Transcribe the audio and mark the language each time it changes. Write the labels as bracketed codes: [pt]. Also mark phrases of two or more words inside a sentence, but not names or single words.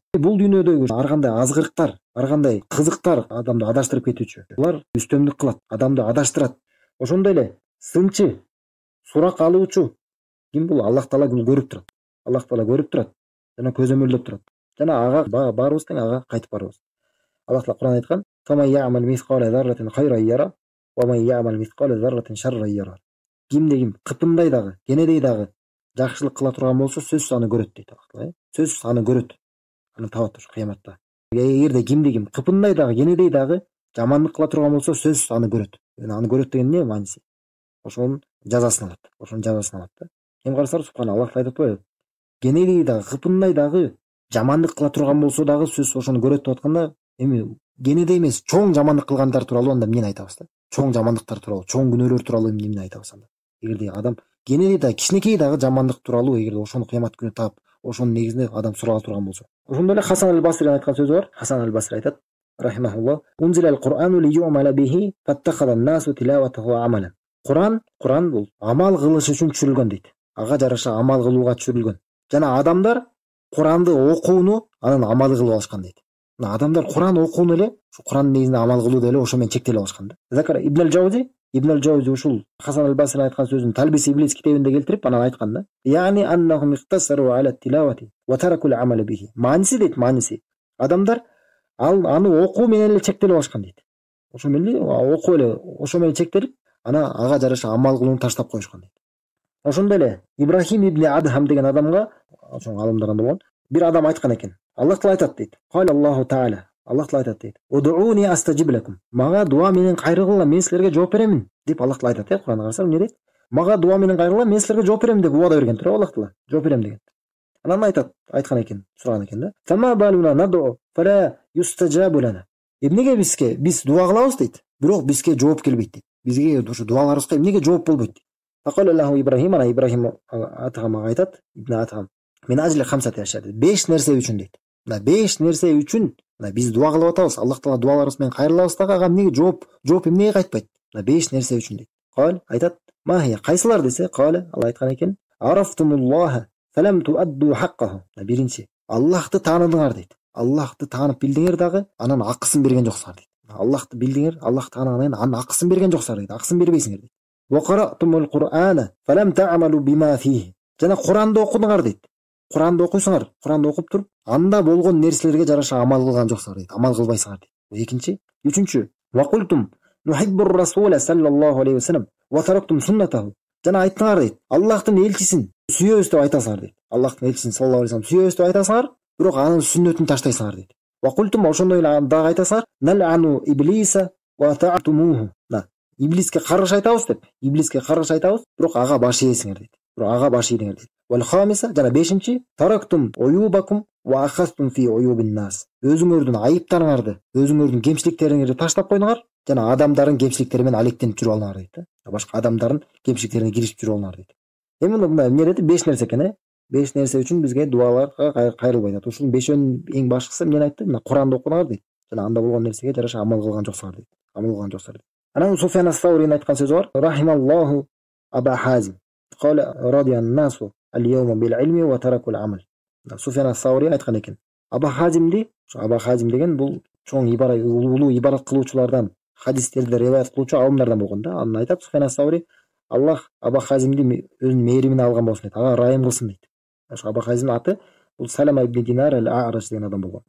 [ky] Бул дүйнөдөгү ар кандай азгырыктар, ар кандай кызыктар адамды адаштырып кетүүчү. Булар үстөмдүк кылат, адамды адаштырат. Ошондой эле сынчы, сурак алуучу ким бул? Аллах Таала көрүп турат. Аллах Таала көрүп турат жана көзөмөлдөп турат. Жана ага барыбыз тең, ага кайтып барабыз. Аллах Таала Куран айткан: [ar] "فمن يعمل مثقال ذرة خيرا يره ومن يعمل مثقال ذرة شرا يره." [ky] Ким кыпындай дагы, кенедей дагы жакшылык кыла турган болсо, сөзсүз аны көрөт дейт Аллах Таала. Сөзсүз аны көрөт. Аны табат ошо кыяматта. Эгерде ким кыпындай дагы, кенедей дагы жамандык кыла турган болсо, сөзсүз аны көрөт. Аны көрөт деген эмне мааниси? Ошонун жазасын алат да. Ким карасар [ar] سبحان الله [ky] айтып атпайбы? Кенедей дагы, кыпындай дагы жамандык кыла турган болсо дагы сөзсүз ошону көрөт деп атканда, эми кенедей эмес, чоң жамандык кылгандар тууралуу анда эмнени айтабыз да? Чоң жамандыктар тууралуу, чоң күнөөлөр тууралуу эмнени айтабыз анда? Эгерде адам кенедей дагы, кичинекей дагы жамандык тууралуу эгерде ошону кыямат күнү таап, ошонун негизинде адам сурала турган болсо. Ошондой эле Хасан аль-Басри айткан сөзү бар. Хасан аль-Басри айтат: [ar] "رحمه الله أنزل القرآن ليعمل به فاتخذ الناس تلاوته عملا." [ky] Куран бул амал кылыш үчүн түшүрүлгөн дейт. Ага жараша амал кылууга түшүрүлгөн. Жана адамдар Куранды окууну анын амалы кылып алышкан дейт. Адамдар Куран окууну эле, ушу Курандын негизинде амал кылууду эле ошо менен чектелип алышкан да. Закара Ибн аль-Джаузи ушул Хасан аль-Басри айткан сөзүн Талбис Иблис китебинде келтирип анан айткан да: [ar] "يعني أنهم اقتصروا على التلاوة وتركوا العمل به." [ky] Мааниси. Адамдар аны окуу менен эле чектелип алышкан дейт. Ошо менен окуу эле, ошо менен чектелип, ага жараша амал кылууну таштап коюшкан дейт. Ошондой эле Ибрахим ибн Адхам деген адамга, ошол алымдардан болгон, бир адам айткан экен. Аллах Таала айтат дейт. [ar] قال الله تعالى. [ky] Аллах Таала айтат дейт: [ar] "ادعوني أستجب لكم." [ky] Мага дуа менен кайрылгыла, мен силерге жооп беремин деп Аллах Таала айтат. Куранга карасак эмне дейт? Мага дуа менен кайрылгыла, мен силерге жооп берем деп убада берген туурабы Аллах Таала? Жооп берем деген. Анан айткан экен, сураган экен да: [ar] "فما بالنا ندعو فلا يستجاب لنا." [ky] Эмнеге биз дуа кылабыз дейт, бирок бизге жооп келбейт дейт. Бизге ушу дуаларыбызга эмнеге жооп болбойт дейт. [ar] فقال الله Ибрахим Атхамга айтат, Ибн Атхам: "من أجل خمسة أشياء." [ky] 5 нерсе үчүн дейт. 5 нерсе үчүн биз дуа кылып атабыз. Аллах Таала дуаларыбыз менен кайрылабыз дагы, ага эмнеге жооп эмнеге кайтпайт? 5 нерсе үчүн дейт. Кал айтат: "Махия кайсылар?" десе, [ar] قال الله [ky] айткан экен: [ar] "عرفتم الله فلم تؤدوا حقه." [ky] Биринчи, Аллахты тааныдыңар дейт. Аллахты таанып билдиңер дагы, анан акысын берген жоксуңар дейт. Аллахты билдиңер, Аллахты тааныгандан кийин анын акысын берген жоксуңар дейт. Акысын бербейсиңер дейт. [ar] "وقرأتم القرآن فلم تعملوا بما فيه." [ky] Жана Куранды окудуңар дейт. Куранды окуйсуңар, Куранды окуп туруп, анда болгон нерселерге жараша амал кылган жоксуңар дейт. Амал кылбайсыңар дейт. Бул экинчи. Үчүнчү, [ar] "وقلتم نحب الرسول صلى الله عليه وسلم وتركتم سنته." [ky] Жана айттыңар дейт. Аллахтын элчисин сүйөбүз деп айтасыңар дейт. Аллахтын элчисин [ar] صلى الله عليه وسلم [ky] сүйөбүз деп айтасыңар, бирок анын сүннөтүн таштайсыңар дейт. [ar] "وقلتم" [ky] ошондой эле дагы айтасыңар, [ar] "نلعن إبليس وتطيعونه." [ky] Иблиске каргыш айтабыз деп, бирок ага баш ийесиңер дейт. [ar] "والخامسة" жана 5-чи, "تركتم عيوبكم واشتغلتم في عيوب الناس." [ky] Өзүңөрдүн айыптарыңарды, өзүңөрдүн кемчиликтериңерди таштап койдуңар жана адамдардын кемчиликтери менен алектенип жүрүп алыңар дейт да. Башка адамдардын кемчиликтерине киришип жүрүп алыңар дейт. Эми мында эмне деди? 5 нерсе экен, 5 нерсе үчүн бизге дуаларга кайрылбайт дейт. Ушунун 5-өн эң башкысы эмнени айтты? Мына Куранды окуңар дейт. Жана анда болгон нерсеге жараша амал кылган жоксуңар дейт. Амал кылган жоксуңар дейт. Анан Суфян ас-Сауринин айткан сөзү бар. [ar] رحم الله أبا حازم. قال رضي الناس اليوم بالعلم وتركوا العمل. [ky] Суфян ас-Саури айткан экен. Аба Хазимди, Аба Хазим деген бул чоң ибарат, улуу ибарат кылуучулардан, хадистерди риваят кылуучу алымдардан болгон да. Анан айтат Суфян ас-Саури, Аллах Аба Хазимди өзүнүн мээримине алган болсун дейт. Ага райым кылсын дейт. Аба Хазимдин аты бул Салама ибн Динар ал-А'раш деген адам болгон.